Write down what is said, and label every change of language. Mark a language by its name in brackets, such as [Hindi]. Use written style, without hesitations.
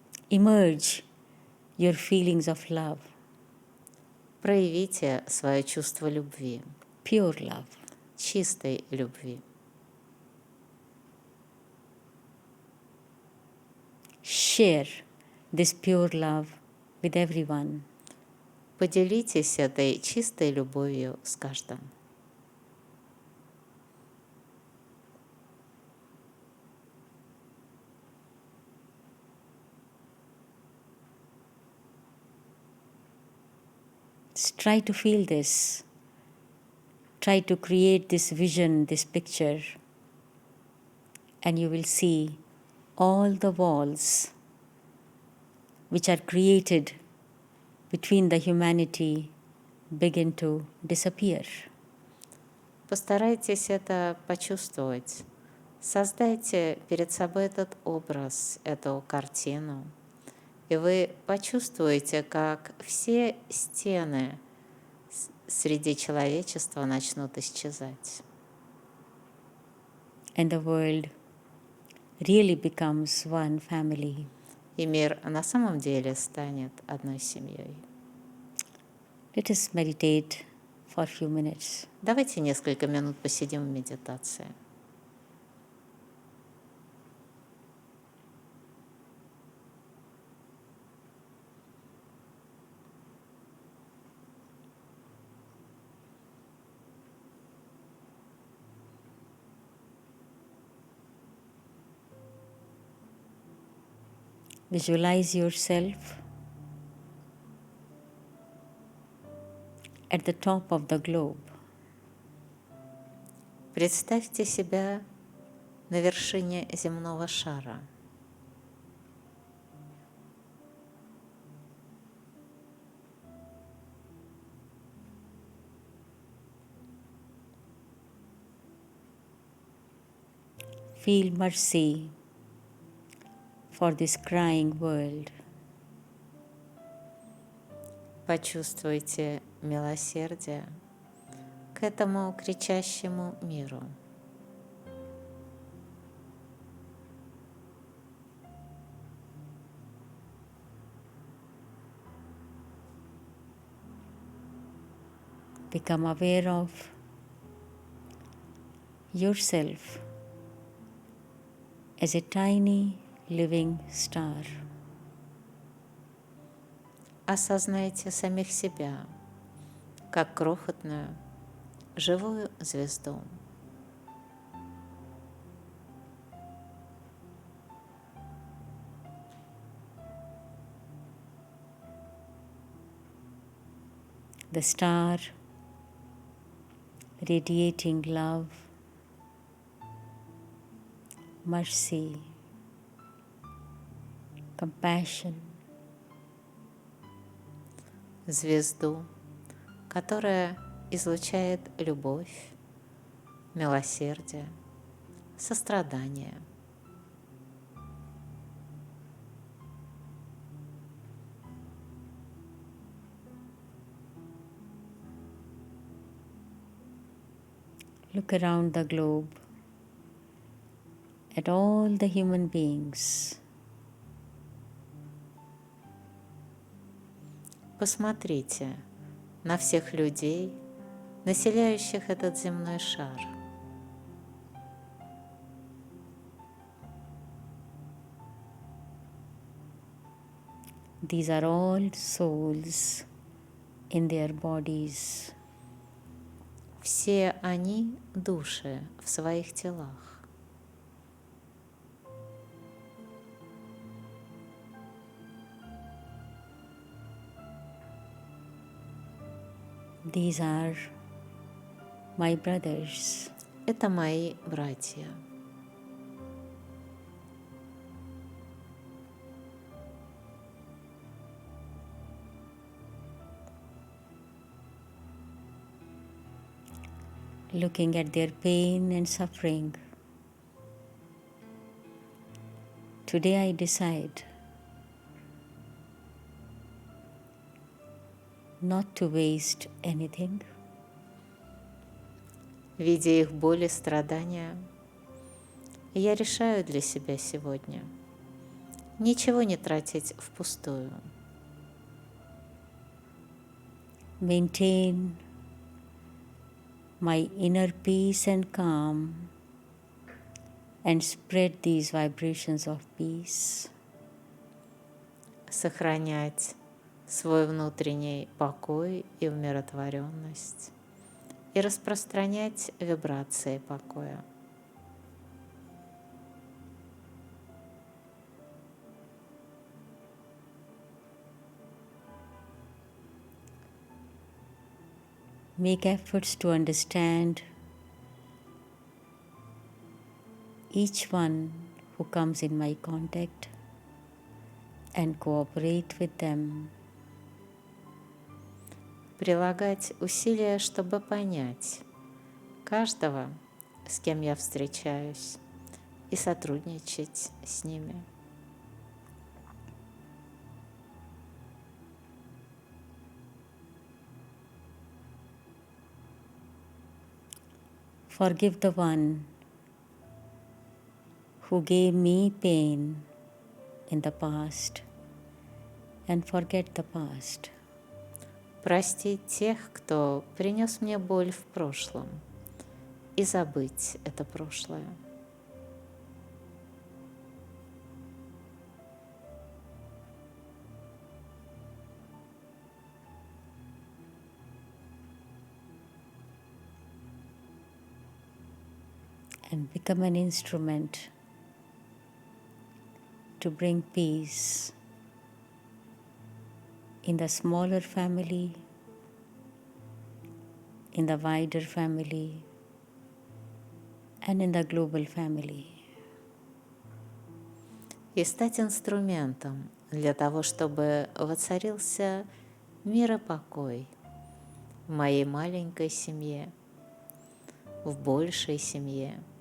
[English] Emerge your feelings of love, [Russian] Проявите свое чувство любви, [English] pure love. [Russian] чистой любви. [English] Share this pure love with everyone. [Russian] Поделитесь этой чистой любовью с каждым. [English] Try to feel this. Try to create this vision, this picture, and you will see all the walls which are created between the humanity begin to disappear. [Russian] Постарайтесь это почувствовать. Создайте перед собой этот образ, эту картину, и вы почувствуете, как все стены среди человечества начнут исчезать. [English] And the world really becomes one family. [Russian] И мир на самом деле станет одной семьей. [English] Let us meditate for a few minutes. [Russian] Давайте несколько минут посидим в медитации. [English] Visualize yourself at the top of the globe. [Russian] Представьте себя на вершине земного шара. [English] Feel mercy for this crying world. [Russian] Почувствуйте милосердие к этому кричащему миру. [English] Become aware of yourself as a tiny living star. [Russian] Осознайте самих себя как крохотную живую звезду. [English] The star radiating love, mercy, compassion, [Russian] Звезду, которая излучает любовь, милосердие, сострадание. [English] Look around the globe at all the human beings. [Russian] Посмотрите на всех людей, населяющих этот земной шар. [English] These are all souls in their bodies. [Russian] Все они души в своих телах. [English] These are my brothers. [Russian] Это мои братья. [English] Looking at their pain and suffering, today I decide not to waste anything. [Russian] Видя их боль и страдания, я решаю для себя сегодня ничего не тратить впустую. [English] Maintain my inner peace and calm and spread these vibrations of peace. [Russian] Сохранять свой внутренний покой и умиротворенность и распространять вибрации покоя. [English] Make efforts to understand each one who comes in my contact and cooperate with them. [Russian] Прилагать усилия, чтобы понять каждого, с кем я встречаюсь, и сотрудничать с ними. [English] Forgive the one who gave me pain in the past and forget the past. [Russian] Простить тех, кто принес мне боль в прошлом, и забыть это прошлое. [English] And become an instrument to bring peace in the smaller family, in the wider family, and in the global family. [Russian] И стать инструментом для того, чтобы воцарился мир и покой в моей маленькой семье, в большей семье